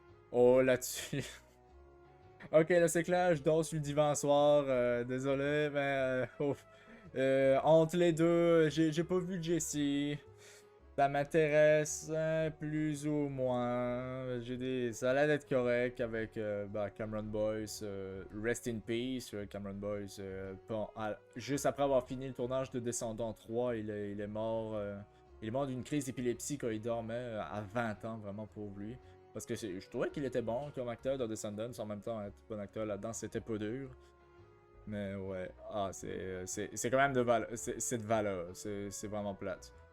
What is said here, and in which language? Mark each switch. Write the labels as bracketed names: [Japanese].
[French] Oh, là-dessus. Ok, là c'est clair, je dors sur le divan ce soir, désolé, mais entre les deux, j'ai pas vu Jessie. Ça m'intéresse plus ou moins. Ça a l'air d'être correct avec Cameron Boyce. [English] Rest in peace, Cameron Boyce. [French] Juste après avoir fini le tournage de Descendants 3, il est mort. Il est mort d'une crise d'épilepsie quand il dormait à 20 ans, vraiment pauvre lui. Parce que je trouvais qu'il était bon comme acteur dans Descendants, en même temps, être bon acteur là-dedans, c'était pas dur. Mais ouais, c'est quand même de valeur. C'est de valeur, c'est vraiment plate.